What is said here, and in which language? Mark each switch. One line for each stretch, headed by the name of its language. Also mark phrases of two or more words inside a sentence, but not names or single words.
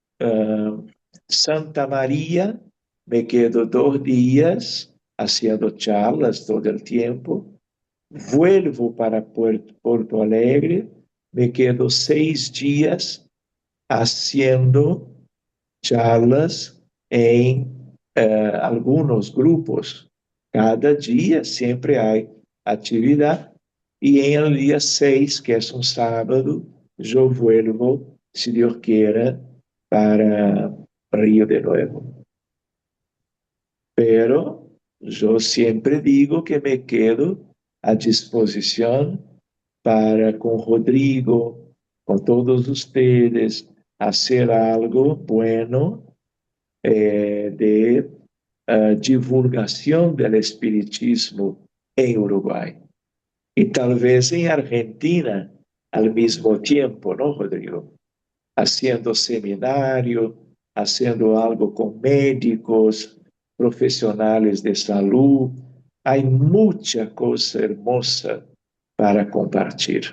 Spanish: Santa María, me quedo 2 días haciendo charlas todo el tiempo, vuelvo para Porto Alegre, me quedo 6 días haciendo charlas
Portuguese: em alguns grupos. Cada dia sempre há atividade e em el dia 6, que é um sábado, eu vuelvo, se Deus queira, para Rio de Nuevo. Pero eu sempre digo que
Spanish: me quedo
Portuguese: à disposição para com Rodrigo, com todos
Spanish: ustedes, hacer algo bueno
Portuguese: de divulgação do espiritismo em Uruguai. E talvez em Argentina
Spanish: al mismo tiempo, ¿no,
Portuguese: Rodrigo?
Spanish: Haciendo seminario, haciendo algo con médicos, profesionales de salud. Hay mucha cosa hermosa para compartir.